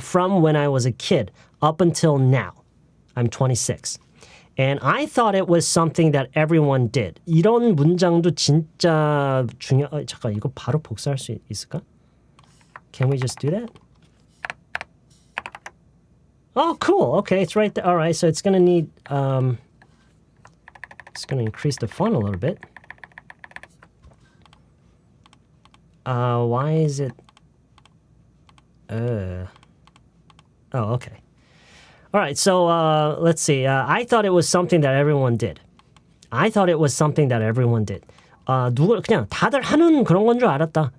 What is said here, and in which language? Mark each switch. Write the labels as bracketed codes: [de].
[en] From when I was a kid up until now. I'm 26. And I thought it was something that everyone did. [ko] 이런 문장도 진짜 잠깐 이거 바로 복사할 수 있을까? [en] Can we just do that? Oh, cool. Okay, it's right there. All right, so it's going to need it's going to increase the font a little bit. Why is it oh, okay. All right, so let's see. I thought it was something that everyone did. I thought it was something that everyone did. [ko] 그냥 다들 하는 그런 건 줄 알았다.